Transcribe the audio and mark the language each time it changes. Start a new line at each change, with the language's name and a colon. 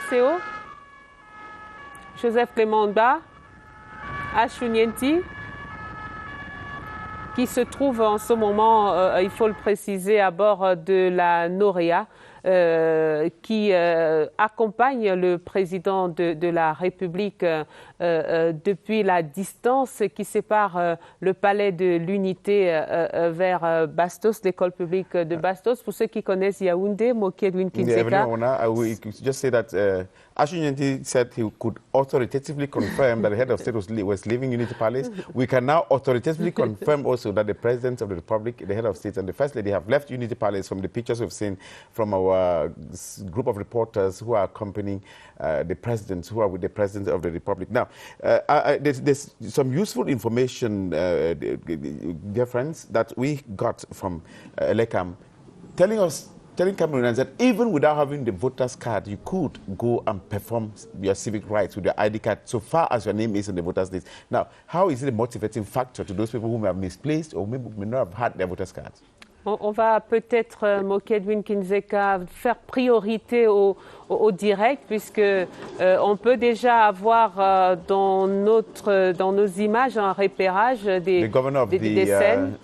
French: JCO, Joseph Clément Onba, Achunienti, qui se trouve en ce moment, il faut le préciser, à bord de la Norea. qui accompagne le président de la République depuis la distance qui sépare le palais de l'Unité vers Bastos, l'école publique de Bastos. Pour ceux qui connaissent Yaoundé, Moki Edwin Kindzeka.
English: We could just say that Ashun Nyetti said he could authoritatively confirm that the head of state was leaving Unity Palace. We can now authoritatively confirm also that the President of the Republic, the head of state, and the First Lady have left Unity Palace from the pictures we've seen from our group of reporters who are accompanying the President, who are with the President of the Republic. Now, there's some useful information, dear friends, that we got from Elekam, telling Cameroonians that even without having the voter's card, you could go and perform your civic rights with your ID card so far as your name is in the voter's list. Now, how is it a motivating factor to those people who may have misplaced or may not have had their voter's cards?
French: On va peut-être, Moki Edwin Kindzeka, faire priorité au direct, puisque on peut déjà avoir dans nos images un repérage des scènes.